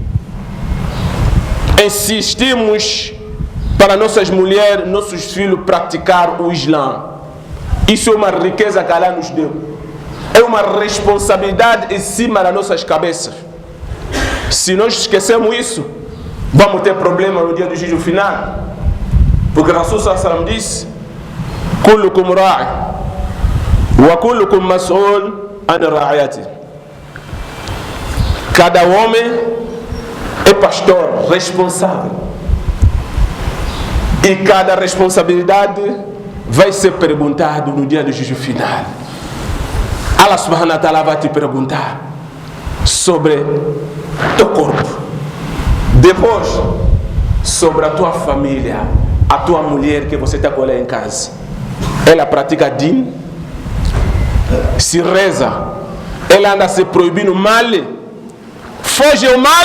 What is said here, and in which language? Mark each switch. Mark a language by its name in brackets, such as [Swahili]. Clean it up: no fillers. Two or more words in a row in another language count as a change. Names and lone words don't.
[Portuguese] Insistimos para nossas mulheres, nossos filhos praticar o Islã. Isso é uma riqueza que Allah nos deu. É uma responsabilidade em cima das nossas cabeças. Se nós esquecemos isso, vamos ter problema no dia do juízo final. Porque Rasul [Arabic] صلى الله عليه وسلم [Portuguese] disse: [Arabic] كلكم راع وكلكم مسؤول عن رعيته. [Portuguese] Cada homem é pastor responsável. E cada responsabilidade vai ser perguntado no dia do juízo final. [Arabic] الله سبحانه وتعالى [Portuguese] vai te perguntar sobre teu corpo. Depois, sobre a tua família, a tua mulher que você está com ela em casa. Ela pratica din, se reza, ela anda se proibindo mal, foge o mal.